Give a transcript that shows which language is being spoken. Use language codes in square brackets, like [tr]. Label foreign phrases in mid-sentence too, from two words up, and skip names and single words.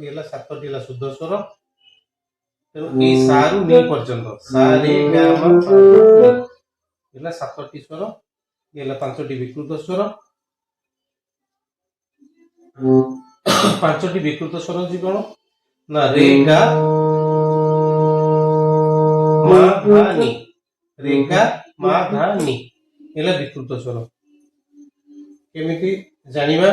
[or] ଏ 7ଟି ଶୁଦ୍ଧ ସ୍ୱର। ତେଣୁ ଏ ସା ରୁ ନୀ ପର୍ଯ୍ୟନ୍ତ, ସା ରେ ଗା ମା ପା ଧା ନୀ, ଏ 7ଟି ସ୍ୱର, ଏ 5ଟି ବିକୃତ ସ୍ୱର। ପାଞ୍ଚଟି ବିକୃତ ସ୍ୱର ହଉଛି କଣ ନା ରେ ଗା ମା ଧା ନି, ରେ ଗା ମା ଧା ନି ହେଲା ବିକୃତ ସ୍ୱର। କେମିତି ଜାଣିବା?